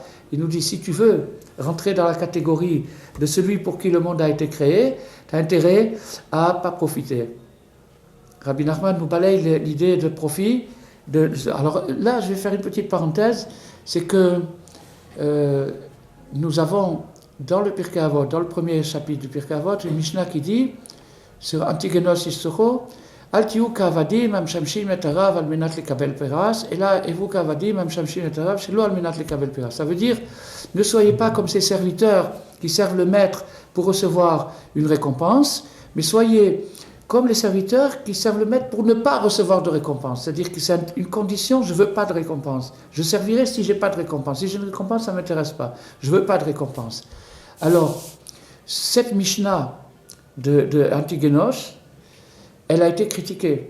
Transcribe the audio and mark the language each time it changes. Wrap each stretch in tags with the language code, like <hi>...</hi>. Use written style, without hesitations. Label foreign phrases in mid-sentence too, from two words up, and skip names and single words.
<fr>Il nous dit, si tu veux rentrer dans la catégorie de celui pour qui le monde a été créé, tu as intérêt à ne pas profiter. Rabbi Nachman nous balaye l'idée de profit. Alors là, je vais faire une petite parenthèse. C'est que nous avons dans le Pirkei Avot, dans le premier chapitre du Pirkei Avot, une Mishnah qui dit, sur Antigenos Istocho,</fr> <he>אל תהיו כעבדים המשמשים את הרב על מנת לקבל פרס,</he> <fr>et là,</fr> <he>הוו כעבדים המשמשים את הרב שלא על מנת לקבל פרס.</he> <fr>Ça veut dire, ne soyez pas comme ces serviteurs qui servent le maître pour recevoir une récompense, mais soyez comme les serviteurs qui servent le maître pour ne pas recevoir de récompense. C'est-à-dire que c'est une condition, je ne veux pas de récompense. Je servirai si je n'ai pas de récompense. Si j'ai une récompense, ça ne m'intéresse pas. Je ne veux pas de récompense. Alors, cette Mishnah de Antigenos, elle a été critiquée.</fr>